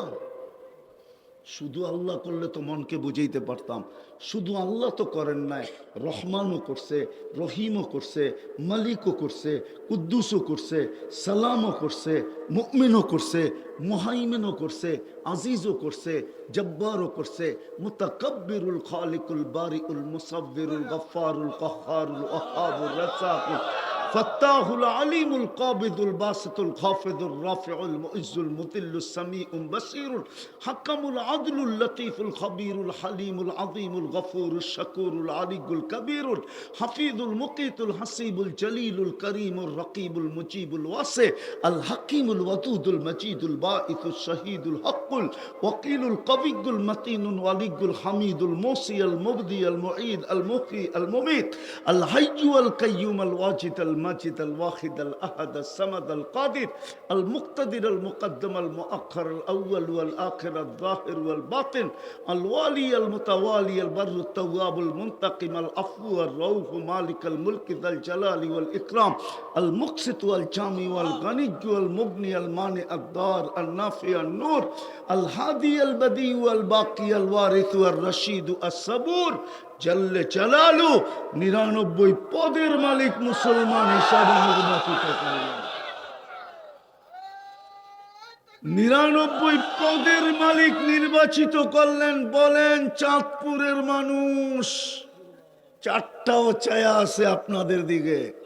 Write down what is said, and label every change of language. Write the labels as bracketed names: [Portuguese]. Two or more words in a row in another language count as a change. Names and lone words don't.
[Bangla] শুধু আল্লাহ করলে তো মনকে বুঝাইতে পারতাম। শুধু আল্লাহ তো করেন নাই, রহমানও করছে, রহিমও করছে, মালিকও করছে, কুদ্দুসও করছে, সালামও করছে, মুমিনও করছে, মুহাইমিনও করছে, আজিজও করছে, জব্বারও করছে, [Arabic] المتكبر الخالق البارئ المصور الغفار القهار الوهاب الرزاق الفتاح العليم القابض الباسط الخافض الرافع المعز المذل السميع البصير الحكم العدل اللطيف الخبير الحليم العظيم الغفور الشكور العلي الكبير الحفيظ المقيت الحسيب الجليل الكريم الرقيب المجيب الواسع ال حكيم الودود المجيد الباعث الشهيد الحق الوكيل القوي المتين الولي الحميد المحصي المبدئ المعيد ال محيي ال مميت ال حي ال قيوم ال واجد المجيد الواحد الأحد الصمد القادر المقتدر المقدم المؤخر الأول والآخر الظاهر والباطن الوالي المتوالي البر التواب المنتقم العفو الرؤوف مالك الملك ذا الجلال والإكرام المقسط والجامع والغني والمغني المانع الضار النافع النور الهادي البديع والباقي الوارث والرشيد الصبور جل جلاله [Bangla] ৯৯ পদের মালিক মুসলমান হিসাবে নির্বাচিত করলেন। ৯৯ পদের মালিক নির্বাচিত করলেন। বলেন, চাঁদপুরের মানুষ ৪টাও ছায়া আছে আপনাদের দিকে।